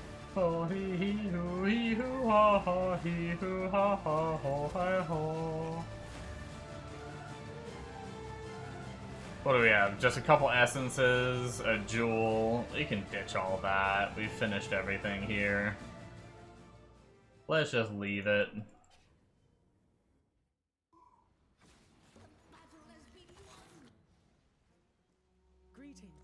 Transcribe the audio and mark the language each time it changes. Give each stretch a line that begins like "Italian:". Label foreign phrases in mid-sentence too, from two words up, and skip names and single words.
English: Oh, hee hoo ha ha, hee hoo ha ha, ho hi ho. What do we have? Just a couple essences, a jewel. We can ditch all that. We've finished everything here. Let's just leave it. Greetings.